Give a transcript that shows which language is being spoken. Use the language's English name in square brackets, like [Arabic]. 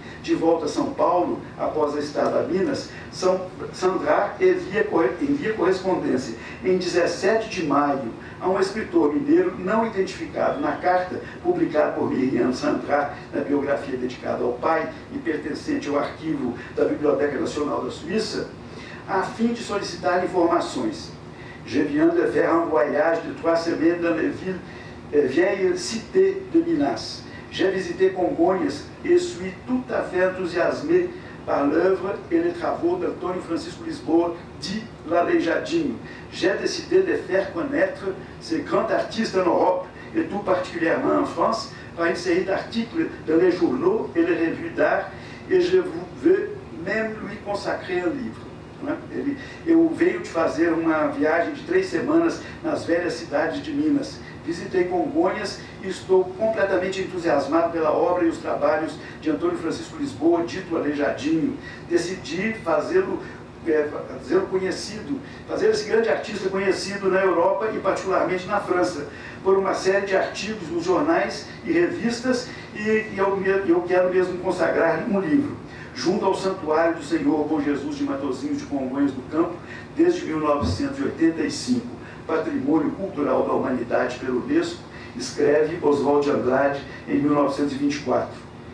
[Portuguese] De volta a São Paulo, após a estada a Minas, Sandra envia correspondência em 17 de maio a um escritor mineiro não identificado na carta publicada por Miriam Sandra na biografia dedicada ao pai e pertencente ao arquivo da Biblioteca Nacional da Suíça, a fim de solicitar informações. [French] Je viens de faire un voyage de 3 semaines dans les villes vieille cité de Minas. J'ai visité Congonhas et suis tout à fait enthousiasmé par l'œuvre et les travaux d'Antônio Francisco Lisboa, dit l'Aleijadinho. J'ai décidé de faire connaître ces grands artistes en Europe et tout particulièrement en France par une série d'articles dans les journaux et les revues d'art et je veux même lui consacrer un livre. [Portuguese] Eu venho de fazer uma viagem de 3 semanas nas velhas cidades de Minas. Visitei Congonhas e estou completamente entusiasmado pela obra e os trabalhos de Antônio Francisco Lisboa, dito Aleijadinho. Decidi fazê-lo conhecido, fazer esse grande artista conhecido na Europa e particularmente na França, por uma série de artigos nos jornais e revistas, e eu quero mesmo consagrar um livro, junto ao Santuário do Senhor Bom Jesus de Matosinhos de Congonhas do Campo, desde 1985, Patrimônio Cultural da Humanidade pela Unesco, escreve Oswald de Andrade em 1924.